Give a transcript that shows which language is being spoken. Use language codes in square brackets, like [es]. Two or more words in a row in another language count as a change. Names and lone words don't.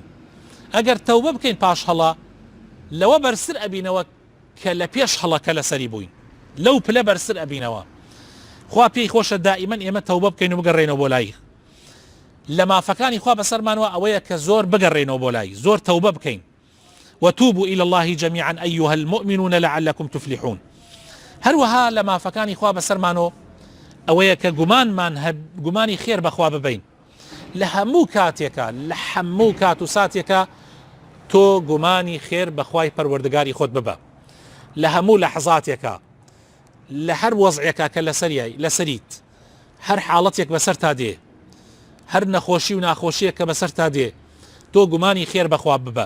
[ckb] ئەگەر تەوبە بکەین پاش هەڵە لەوە بەرزتر ئەبینەوە کە لە پێش هەڵەکە لەسەری بووین، لەو پلە بەرزتر ئەبینەوە. خوا پێی خۆشە دائیمەن ئێمە تەوبە بکەین و بگەڕێنەوە بۆ لای. لە مافەکانی خوا بەسەرمانەوە ئەوەیە کە زۆر بگەڕێنەوە بۆ لای، زۆر تەوبە بکەین. [ar] وتوبوا إلى الله جميعا أيها المؤمنون لعلكم تفلحون. [ckb] هەروەها لە مافەکانی خوا بەسەرمانەوە ئەوەیە کە گومانی خێر بەخوا ببین. لە هەموو کاتێکە لە هەموو کات و ساتێکە تۆ گومانی خێر بەخوای پەروەردگاری خۆت ببە. لە هەموو لەحظاتێکە لە هەر وەزعێکە کە لەسەریت، هەر حاڵەتێک بەسەر تا دێ، هەر نەخۆشی و ناخۆشیە کە بەسەر تا دێ، تۆ گومانی خێر بەخوا ببە.